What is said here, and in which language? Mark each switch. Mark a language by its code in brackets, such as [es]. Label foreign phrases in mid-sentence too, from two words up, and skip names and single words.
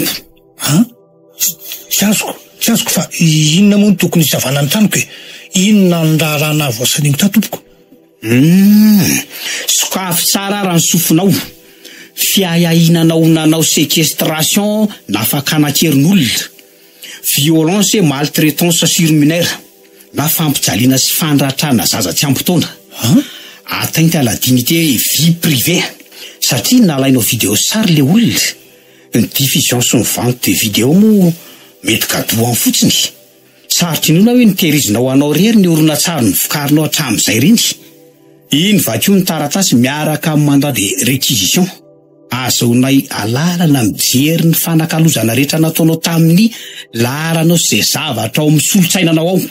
[mg] tsy azoko fa inona moa no tokony isavana ny tranoko e inona ny raharahana voasan'iny ta tompoko sokafy tsara raha ny sofinao fiahiahinanao nanao séquestration na fakanakerin'olona [fr] violence maltraitance surminaire [mg] na fampijaliana sy fandratrana zaza tsy ampytaona [fr] atteinte à la dignité vie privée [mg] satria nalainao vidéo sary le olona ny diffusion sy ny [fr] vente de vidéo [mg] moa mety gadoany fotsiny sarotry inona hoe nitehirizinao anao rery ny oronatsary ny vokarinao hatramin'izay reny iny vakio ny taratasy miaraka amin'ny [fr] mandat de réquisition [mg] azaonay alalana mijery ny fanakalozana rehetra nataonao tamin'ny laharanao zay zavatra ao amin'ny solotsainanao ao